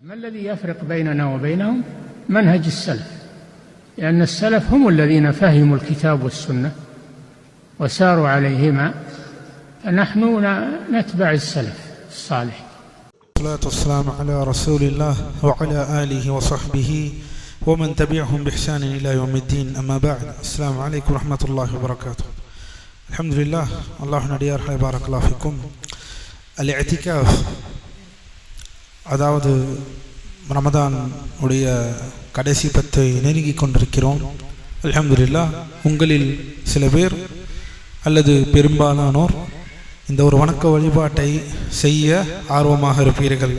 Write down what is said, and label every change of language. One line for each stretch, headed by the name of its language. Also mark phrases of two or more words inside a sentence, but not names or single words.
Arabic: ما الذي يفرق بيننا وبينهم؟ منهج السلف، لأن السلف هم الذين فهموا الكتاب والسنة وساروا عليهما، فنحن نتبع السلف الصالح. الصلاة والسلام على رسول الله وعلى آله وصحبه ومن تبعهم بإحسان إلى يوم الدين. أما بعد، السلام عليكم ورحمة الله وبركاته. الحمد لله. الله نديار بارك الله فيكم.
Tamil: الاعتكاف அதாவது ரமதான் உடைய கடைசி பத்தை நெருங்கி கொண்டிருக்கிறோம். அல்ஹம்துலில்லாஹ், உங்களில் சில பேர் அல்லது பெரும்பாலானோர் இந்த ஒரு வணக்க வழிபாட்டை செய்ய ஆர்வமாக இருப்பீர்கள்.